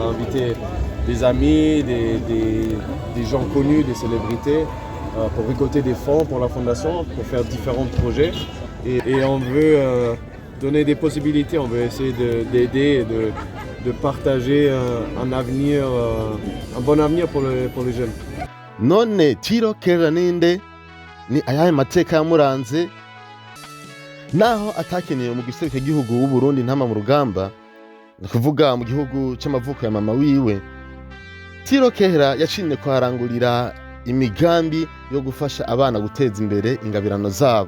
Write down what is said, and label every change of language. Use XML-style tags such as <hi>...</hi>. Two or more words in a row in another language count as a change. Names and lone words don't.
<fr>inviter des amis, des gens connus, des célébrités, pour récolter des fonds pour la fondation, pour faire différents projets. Et on veut donner des possibilités, on veut essayer d'aider, de partager un bon avenir pour les jeunes.</fr> <rn>None Tiro Kehler ninde, ni ayahe mateka yamuranze, naho atakeneye mu giserukiro cy'igihugu w'u Burundi ntama mu rugamba, ni kuvuga mu gihugu cy'amavuko ya mama wiwe. Tiro Kehler yashimye kuharangurira imigambi yo gufasha abana guteza imbere ingabirano zabo.</rn>